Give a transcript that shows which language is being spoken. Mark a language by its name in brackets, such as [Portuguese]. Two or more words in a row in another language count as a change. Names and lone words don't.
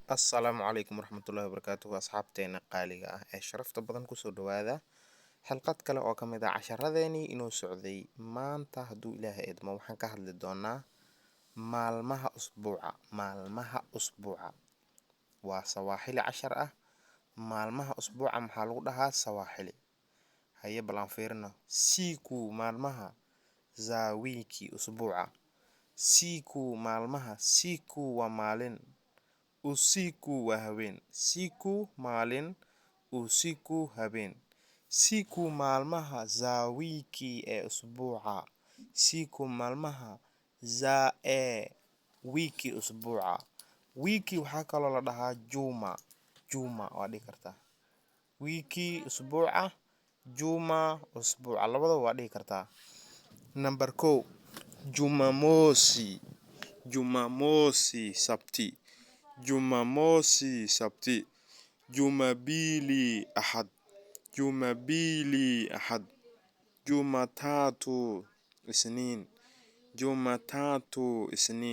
[Somali] Assalaamu calaykum waraxmatullaahi wabarakaatuh asxaabteena qaaliga ah ee sharafta badan kusoo dhawaada xalqad kale oo ka mid ah casharadeenii inoo socday. Maanta hadduu ilaahay idmo waxaan ka hadli doonaa maalmaha usbuuca waa sawaaxili cashar ah. Maalmaha usbuuca maxaa lagu dhahaa sawaaxili? Haye balan fiirino. [Swahili] Siku maalmaha za wiki usbuuca. [Somali] Siku maalmaha, siku waa maalin, usiku waa habeen. Siku maalin, usiku habeen. Siku maalmaha [Swahili] za wiki [Somali] ee usbuuca. [Swahili] Siku maalmaha za wiki usbuuca. [Somali] Wiki waxaa kaloo la dhahaa juma. Juma waa dhihi kartaa. Wiki usbuuca, juma usbuuca, labadaba waa dhihi kartaa. [English] Number 1, Jumamosi. [Swahili] Jumamosi sabti. Jumamosi sabti. Jumapili ahad. Jumapili ahad. Jumatatu isniin. Jumatatu isniin.